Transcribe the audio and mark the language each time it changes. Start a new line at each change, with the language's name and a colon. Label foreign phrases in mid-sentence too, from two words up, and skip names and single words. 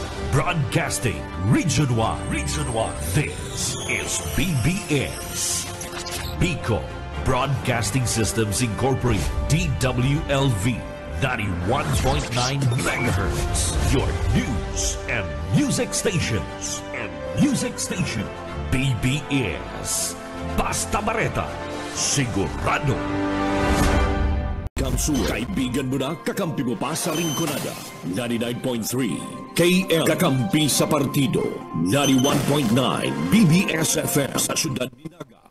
English: Broadcasting Region 1. Region 1. This is BBS. Bicol Broadcasting Systems Incorporated. DWLV. 91.9 megahertz. Your news and music stations.
Bikol: BBS. Basta Bareta. Sigurado. Kamsur, kaibigan mo na, kakampi mo pa sa Rinconada. 99.3 KL, kakampi sa partido. 91.9 BBS FM sa Syudad Dinaga.